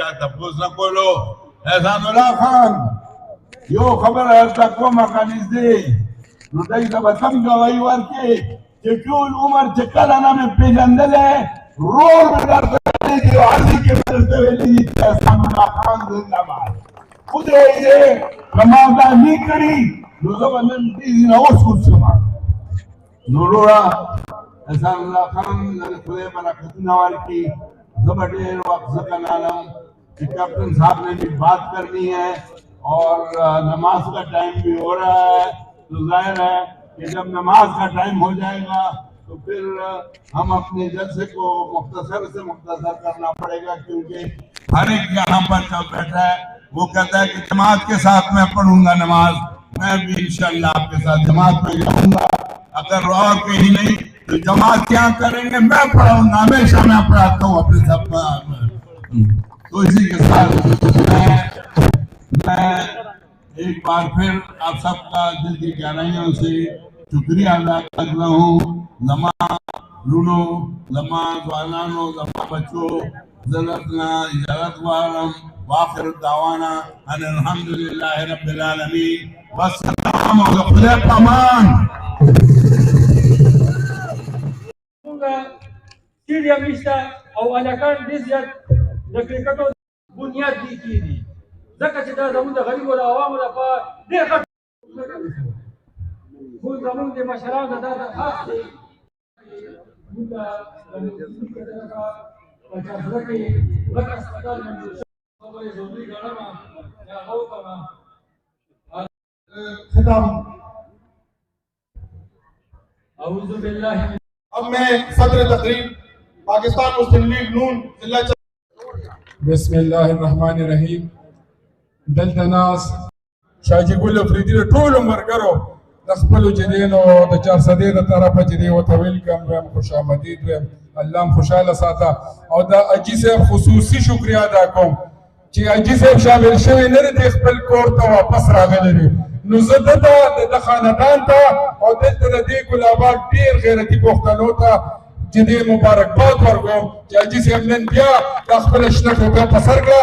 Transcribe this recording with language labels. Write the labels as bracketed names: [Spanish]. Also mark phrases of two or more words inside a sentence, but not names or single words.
[Pashto] تپوس نه کولو احسان الله خان یو خبره درته کومه که نږدې نو دی ته به کم ګواهي ورکړې چې ټول عمر چې کله نه مې پېژندلی رور مې درته ویلي دي او هسې کې مې درته ویلي دي چې احسان الله خان زنده‌باد خدای یې که ما دا نه کړي نو زه به نن دې نه اوس کوڅم نو وروره احسان الله خان خدای برکتونه ورکړي زه به ډېر وخت ځکه نالم [Urdu] کہ کیپٹن صاحب نے بھی بات کرنی ہے اور نماز کا ٹائم بھی ہو رہا ہے تو ظاہر ہے کہ جب نماز کا ٹائم ہو جائے گا تو پھر ہم اپنے جلسے کو مختصر سے مختصر کرنا پڑے گا کیونکہ ہر ایک یہاں پر جب بیٹھا ہے وہ کہتا ہے کہ جماعت کے ساتھ میں پڑھوں گا نماز میں بھی انشاءاللہ آپ کے ساتھ جماعت میں جاؤں گا اگر اور کہیں نہیں تو جماعت کیا کریں گے میں پڑھاؤں گا ہمیشہ میں پڑھاتا ہوں اپنے سب تو اسی کے ساتھ میں ایک بار پھر آپ سب کا دل کی گہرائیوں سے شکریہ ادا کر رہا ہوں [Pashto] زما لونو زما ځوانانو زما بچو زلتنا اجازت غواړم [Arabic] واخر دعوانا ان الحمد لله رب العالمین والسلام [Pashto] او د خدای په امان موږ سټیډیم نشته او هلکان ډېر زیات د کرکټو بنیاد دې کېږي ځکه چې دا زموږ د غریبو د عوامو لپاره ډېر ښه موږ زموږ د مشرانو دا درخواست دی موږ ته د مسلمي طرفه په چارسده کې غټ هسپتال منظور شوی خبرې ضروري ګڼمه هغه وکړمه [Urdu] خطاب [Arabic] اعوذ باللہ [Urdu] اب میں صدر تقریب پاکستان مسلم لیگ نون ضلع [Arabic] بسم الله الرحمن الرحیم [Pashto] دلته ناس شاجي ګل افریدي د ټولو مرګرو د خپلو چې دی نو د چارسدې د طرفه چې دی ورته ویلکم ویم خوش آمدید ویم الله هم خوشحاله ساته او د اجي صاحب خصوصي شکریه ادا کوم چې اجي صاحب شامل شوی نه دی خپل کور ته واپس راغلی دی نو زه دته د خاندان ته او دلته د دې ګلاباد ډېر غیرتي پښتنو ته چې دې مبارکباد ورکوم چې حاجي صاحب نن بیا دا خپله شنه ټوټه په سر کړه